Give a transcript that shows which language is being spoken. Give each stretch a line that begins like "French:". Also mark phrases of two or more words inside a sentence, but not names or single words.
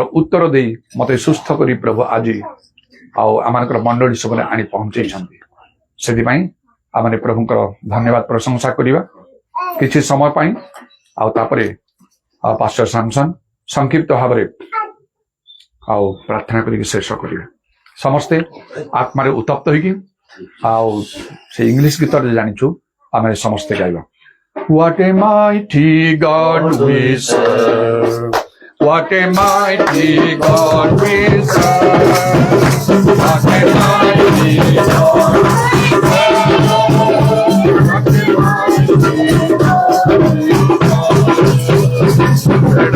Odia: ଉତ୍ତର ଦେଇ ମତେ ସୁସ୍ଥ କରି ପ୍ରଭୁ ଆଜି ଆଉ ଆମମାନଙ୍କର ମଣ୍ଡଳୀ ସବୁରେ ଆଣି ପହଞ୍ଚେଇଛନ୍ତି ସେଥିପାଇଁ ଆମେ ପ୍ରଭୁଙ୍କର ଧନ୍ୟବାଦ ପ୍ରଶଂସା କରିବା କିଛି ସମୟ ପାଇଁ ଆଉ ତାପରେ ପାଷ୍ଟର ସାମସନ ସଂକ୍ଷିପ୍ତ ଭାବରେ ଆଉ ପ୍ରାର୍ଥନା କରିକି ଶେଷ କରିବା ସମସ୍ତେ ଆତ୍ମାରେ ଉତ୍ତପ୍ତ ହେଇକି ଆଉ ସେ ଇଂଲିଶ ଗୀତରେ ଜାଣିଛୁ ଆମେ ସମସ୍ତେ ଗାଇବା
English: What a mighty God we serve. What a mighty God we serve. What a mighty God we serve. What a mighty God we serve.